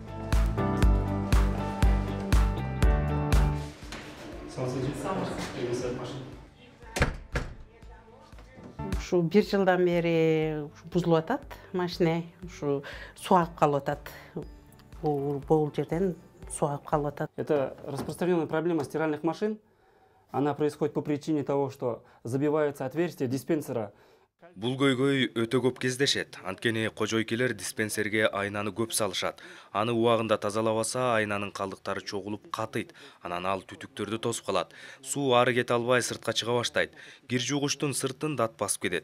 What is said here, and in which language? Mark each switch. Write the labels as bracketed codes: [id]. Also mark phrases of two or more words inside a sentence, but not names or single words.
[ky] Ушу 1 жылдан бери бузулуп атат машина, ушу суу агып калып атат. Бул жерден суу агып калып атат. [ru] Это распространенная проблема стиральных машин. Она происходит по причине того, что забиваются отверстия диспенсера. [ky] Бул көйгөй өтө көп кездешет. Анткени кожойкелер диспенсерге айнаны көп салышат. Аны убагында тазалабаса, айнанын калдыктары чогулуп катыйт. Анан ал түтүктөрдү тосуп калат. Суу ары кете албай сыртка чыга баштайт. Кир жугучтун сыртын дат басып кетет.